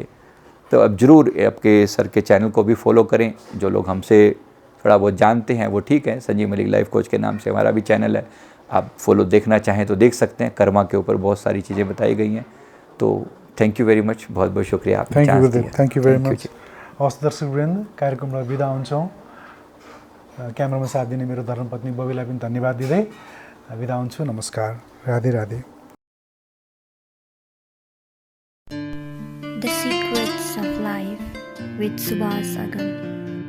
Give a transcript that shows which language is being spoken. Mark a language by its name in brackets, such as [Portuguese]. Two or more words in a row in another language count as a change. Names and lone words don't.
[Hindi] तो अब ज़रूर आपके सर के चैनल को भी फॉलो करें। जो लोग हमसे थोड़ा बहुत जानते हैं वो ठीक है, संजीव मलिक लाइफ कोच के नाम से हमारा भी चैनल है। आप फॉलो देखना चाहें तो देख सकते हैं। कर्मा के ऊपर बहुत सारी चीज़ें बताई गई हैं। तो [English] thank you very much, [Hindi] बहुत बहुत शुक्रिया। [English] Thank you very much. [Nepali] हवस् दर्शक वृन्द, कार्यक्रमलाई बिदा हुन्छौँ। क्यामेरामा साथ दिने मेरो धर्मपत्नी बबीलाई पनि धन्यवाद दिँदै बिदा हुन्छु। नमस्कार, राधे राधे। [English] The Secrets of Life with Subhas Agam.